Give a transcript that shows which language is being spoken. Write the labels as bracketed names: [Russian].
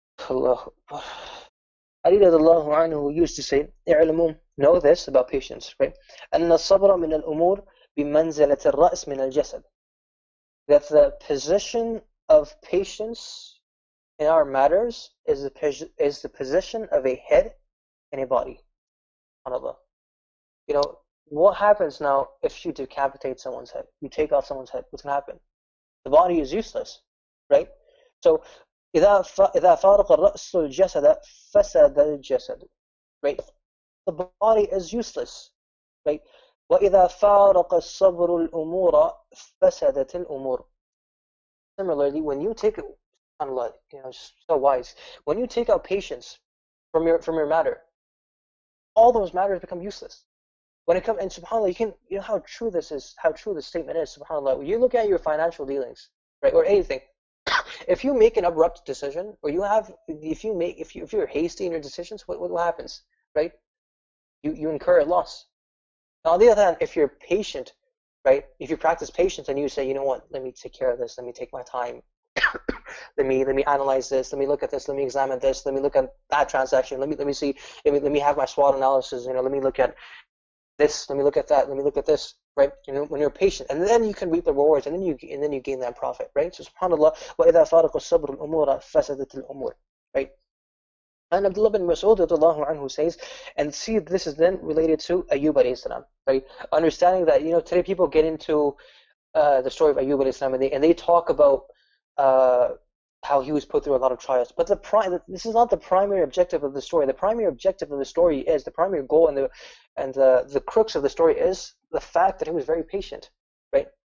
[English] Allah. Ali radiallahu anhu used to say, "I'lamu, know this about patience, right? [Arabic] أن الصبر من الأمور بمنزلة الرأس من الجسد." [English] That the position of patience in our matters is the position of a head in a body. SubhanAllah. What happens now if you decapitate someone's head? You take off someone's head. What's going to happen? The body is useless, right? [Arabic] So إذا فارق الرأس الجسد فسد الجسد, right? [English] The body is useless, right? [Arabic] وإذا فارق الصبر الأمور فسدت الأمور. [English] Similarly, when you take, SubhanAllah, so wise. When you take out patience from your matter, all those matters become useless. When it comes, and SubhanAllah, you know how true this statement is, SubhanAllah. When you look at your financial dealings, right, or anything, if you make an abrupt decision, or if you're hasty in your decisions, what happens, right? You incur a loss. Now, on the other hand, if you're patient, right? If you practice patience and you say, you know what, let me take care of this, let me take my time, let me analyze this, let me look at this, let me examine this, let me look at that transaction, let me see, let me have my SWOT analysis, let me look at this, let me look at that, let me look at this, right? When you're patient, and then you can reap the rewards, and then you gain that profit, right? [Arabic] So SubhanAllah, وَإِذَا فَارَقَ الصَّبْرُ الْأُمُورَ فَسَدَتِ الْأُمُورِ, right? [English] And Abdullah bin Mas'ud radhiyallahu anhu says, and see, this is then related to Ayyub alayhi salam, right? Understanding that, today people get into the story of Ayyub alayhi salam, and they talk about how he was put through a lot of trials. But this is not the primary objective of the story. The primary objective of the story is, the primary goal and the crux of the story is the fact that he was very patient, right?